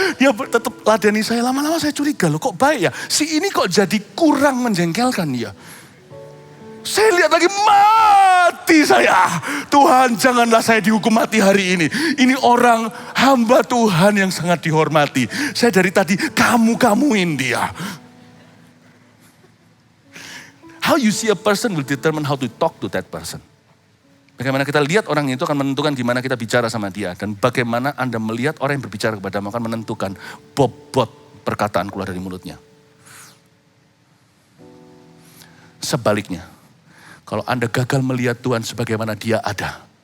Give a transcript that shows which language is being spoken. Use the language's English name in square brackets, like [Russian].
[Indonesian] Dia tetap ladeni saya. Lama-lama saya curiga loh kok baik ya. Si ini kok jadi kurang menjengkelkan dia. Saya lihat lagi mati saya. Tuhan janganlah saya dihukum mati hari ini. Ini orang hamba Tuhan yang sangat dihormati. Saya dari tadi kamu-kamuin dia. [English] How you see a person will determine how to talk to that person. [Indonesian] Bagaimana kita lihat orang itu akan menentukan gimana kita bicara sama dia. Dan bagaimana Anda melihat orang yang berbicara kepadamu akan menentukan bobot perkataan keluar dari mulutnya. Sebaliknya, kalau Anda gagal melihat Tuhan sebagaimana dia ada.